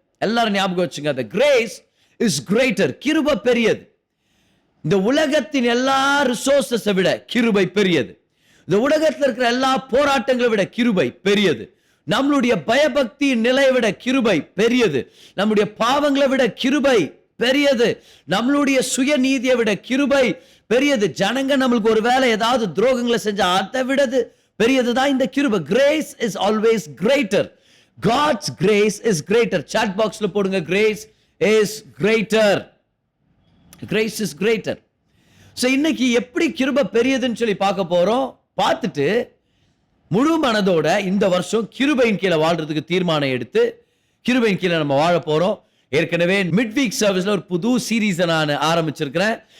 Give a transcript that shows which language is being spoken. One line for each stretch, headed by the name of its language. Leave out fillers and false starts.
Tamil: எல்லாரும் ஞாபகம் வச்சுங்க,
English: the grace is greater.
Tamil: கிருபை பெரியது. இந்த உலகத்தின் எல்லா ரிசோர்சஸை விட கிருபை பெரியது. இந்த உலகத்தில் இருக்கிற எல்லா போராட்டங்களை விட கிருபை பெரியது. நம்மளுடைய பயபக்தி நிலையை விட கிருபை பெரியது. நம்முடைய பாவங்களை விட கிருபை பெரியது. நம்மளுடைய சுயநீதியை விட கிருபை பெரியது. ஜனங்க நம்மளுக்கு ஒரு வேளை ஏதாவது துரோகங்களை செஞ்சா அதை விட பெரியதுதான் இந்த கிருபை.
English: Grace is always greater. God's grace is greater. Chat boxல போடுங்க, grace is greater. Grace is greater.
Tamil: So இன்னைக்கு எப்படி கிருபை பெரியதுன்னு சொல்லி பார்க்க போறோம். பார்த்துட்டு முழு மனதோட இந்த வருஷம் கிருபையின் கீழே வாழ்றதுக்கு தீர்மானம் எடுத்து கிருபையின் கீழே நம்ம வாழ போறோம். ஏற்கனவே மிட் வீக் சர்வீஸ்ல ஒரு புது சீரீஸை நான் ஆரம்பிச்சிருக்கிறேன்.